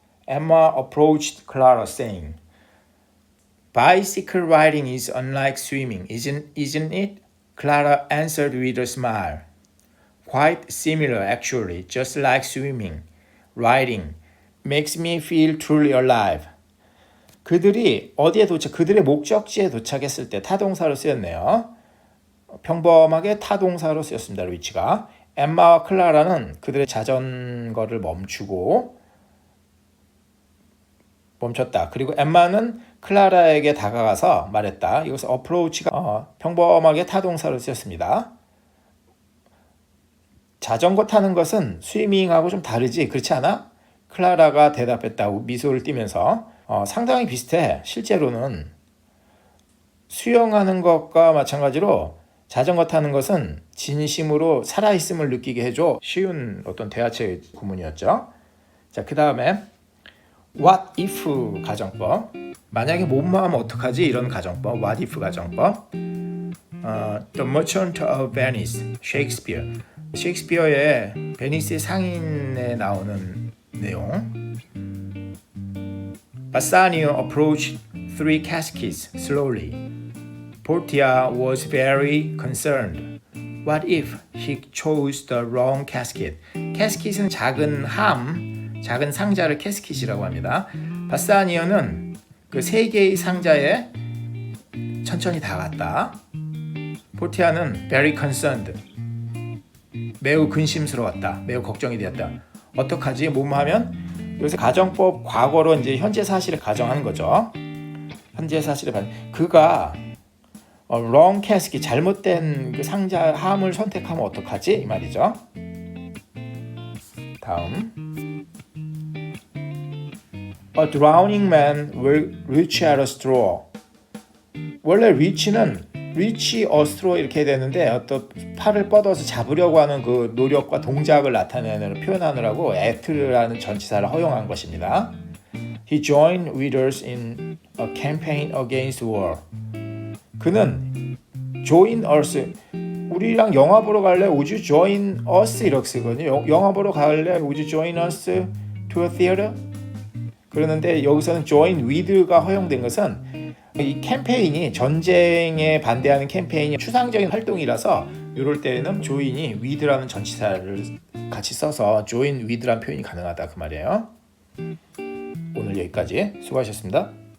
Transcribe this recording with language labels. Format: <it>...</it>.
<en>Emma approached Clara saying, "Bicycle riding is unlike swimming, isn't it?" Clara answered with a smile. "Quite similar, actually, just like swimming. riding makes me feel truly alive.</en> <ko>그들이 그들의 목적지에 도착했을 때 타동사로 쓰였네요. 평범하게 타동사로 쓰였습니다. 리치가. 엠마와 클라라는 그들의 자전거를 멈췄다. 그리고 엠마는 클라라에게 다가가서 말했다. 이것은 approach가 평범하게 타동사로 쓰였습니다. 자전거 타는 것은 스위밍하고 좀 다르지, 그렇지 않아? 클라라가 대답했다고 미소를 띠면서 상당히 비슷해. 실제로는 수영하는 것과 마찬가지로 자전거 타는 것은 진심으로 살아있음을 느끼게 해줘. 쉬운 어떤 대화체 구문이었죠. 자, 그 다음에 What if 가정법. 만약에 뭐뭐 하면 어떡하지? 이런 가정법. What if 가정법. The Merchant of Venice, 셰익스피어. 셰익스피어의 베니스의 상인에 나오는 내용.</ko> <en>Bassanio approached three caskets slowly. Portia was very concerned. What if he chose the wrong casket?</en> <ko>캐스킷은 작은 작은 상자를 캐스킷이라고 합니다. 바사니어는 그 세 개의 상자에 천천히 다가갔다.</ko> <en>포티아는 very concerned.</en> <ko>매우 근심스러웠다. 매우 걱정이 되었다. 어떡하지? 뭐뭐 하면 요새 가정법 과거로 이제 현재 사실을 가정하는 거죠. 현재 사실을 그가</ko> <en>wrong casket</en> <ko>잘못된 그 상자 함을 선택하면 어떡하지? 이 말이죠. 다음.</ko> <en>A drowning man will reach at a straw.</en> <ko>원래 reach는 reach a straw 이렇게 되는데 어떤 팔을 뻗어서 잡으려고 하는 그 노력과 동작을 나타내는 표현하느라고 at라는 전치사를 허용한 것입니다.</ko> <en>He joined readers in a campaign against war.</en> <ko>그는</ko> <en>join us,</en> <ko>우리랑 영화 보러 갈래?</ko> <en>Would you join us?</en> <ko>이렇게 쓰거든요. 영화 보러 갈래?</ko> <en>Would you join us to a theater?</en> <ko>그러는데 여기서는 join with가 허용된 것은 이 캠페인이 전쟁에 반대하는 캠페인이 추상적인 활동이라서 이럴 때는 join이 with라는 전치사를 같이 써서 join with라는 표현이 가능하다 그 말이에요. 오늘 여기까지 수고하셨습니다.</ko>